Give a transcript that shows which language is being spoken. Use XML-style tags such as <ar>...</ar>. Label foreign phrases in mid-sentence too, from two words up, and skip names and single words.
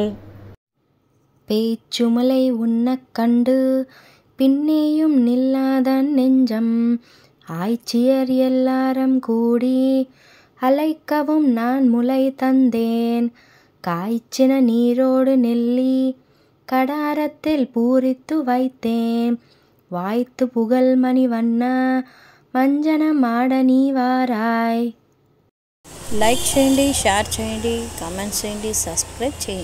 <ta>பேச்சுமலை உண்ணக் கண்டு பின்னேயும் நில்லாதான் நெஞ்சம், ஆய்ச்சியர் எல்லாரும் கூடி அழைக்கவும் நான் முலை தந்தேன், காய்ச்சின நீரோடு நெல்லி கடாரத்தில் பூரித்து வைத்தேன், வாய்த்து புகழ் மணி வண்ணா மஞ்சனம் ஆட நீ வாராய்.</ta> <te>లైక్ చేయండి, షేర్ చేయండి, కామెంట్స్ చేయండి, సబ్స్క్రైబ్ చేయండి.</te>